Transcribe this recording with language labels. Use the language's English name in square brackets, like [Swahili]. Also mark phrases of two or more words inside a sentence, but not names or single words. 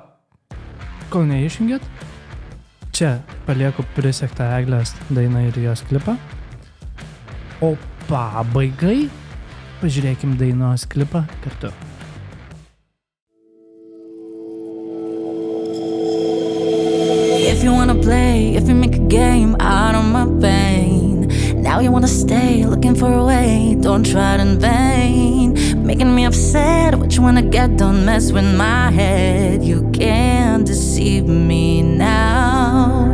[Lithuanian] Kol neišjungėt, čia palieku prisektą Eglės dainą ir jos klipą. O pabaigai pažiūrėkim dainos klipą kartu. [English] wanna play, if we make a game out of my pain. Now you wanna stay, looking for a way, don't try it in vain. Making me upset, what you wanna get, don't mess with my head. You can't deceive me now.